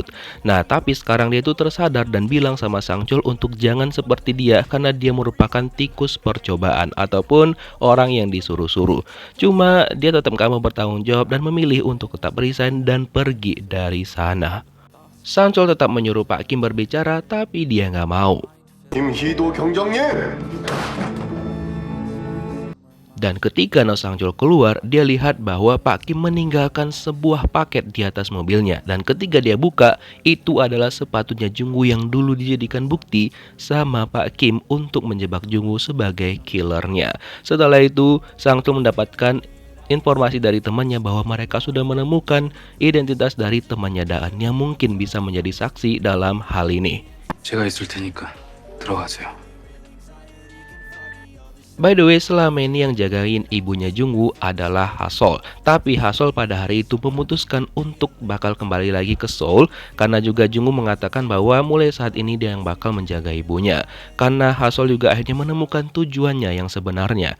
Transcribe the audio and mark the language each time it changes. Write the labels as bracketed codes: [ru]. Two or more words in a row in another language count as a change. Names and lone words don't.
[id] Nah, tapi sekarang dia itu tersadar dan bilang sama Sang-chul untuk jangan seperti dia karena dia merupakan tikus percobaan ataupun orang yang disuruh-suruh. Cuma dia tetap gak mau bertanggung jawab dan memilih untuk tetap resign dan pergi dari sana. Sang-chul tetap menyuruh Pak Kim berbicara tapi dia gak mau. [ko] 김희도 경정님! [id] Dan ketika No Sang-chul keluar, dia lihat bahwa Pak Kim meninggalkan sebuah paket di atas mobilnya. Dan ketika dia buka, itu adalah sepatunya Jung-woo yang dulu dijadikan bukti sama Pak Kim untuk menjebak Jung-woo sebagai killernya. Setelah itu, Sang-chul mendapatkan informasi dari temannya bahwa mereka sudah menemukan identitas dari temannya Daan yang mungkin bisa menjadi saksi dalam hal ini. [ko] 제가 있을 테니까 들어가세요. [en] By the way, [id] selama ini yang jagain ibunya Jung-woo adalah Ha-sol. Tapi Ha-sol pada hari itu memutuskan untuk bakal kembali lagi ke Seoul karena juga Jung-woo mengatakan bahwa mulai saat ini dia yang bakal menjaga ibunya. Karena Ha-sol juga akhirnya menemukan tujuannya yang sebenarnya.